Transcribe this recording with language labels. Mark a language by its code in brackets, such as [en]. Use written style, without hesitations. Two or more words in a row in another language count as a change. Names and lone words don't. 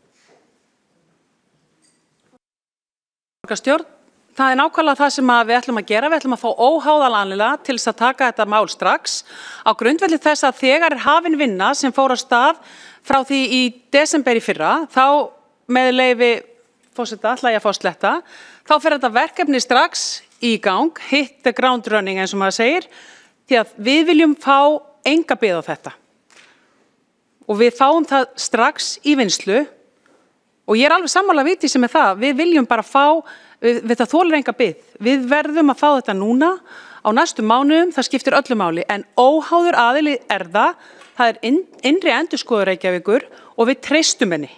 [is] Borgarstjórn, það nákvæmlega það sem við ætlum að gera. Við ætlum að fá óháðan aðila til þess að taka þetta mál strax á grundvelli þess að þegar hafin vinna sem fór á stað frá því í desember í fyrra, þá með leyfi forseta ætla ég að fá sletta, þá fer þetta verkefni strax í gang, [en] hit the ground running [is] eins og maður segir, því að við viljum fá enga bið á þetta. Og við fáum það strax í vinnslu og ég alveg sammála Vigdísi með það, við viljum bara fá, við það þolir enga bið. Við verðum að fá þetta núna á næstu mánuðum, það skiptir öllu máli, en óháður aðili það er innri endurskoðun Reykjavíkur og við treystum henni.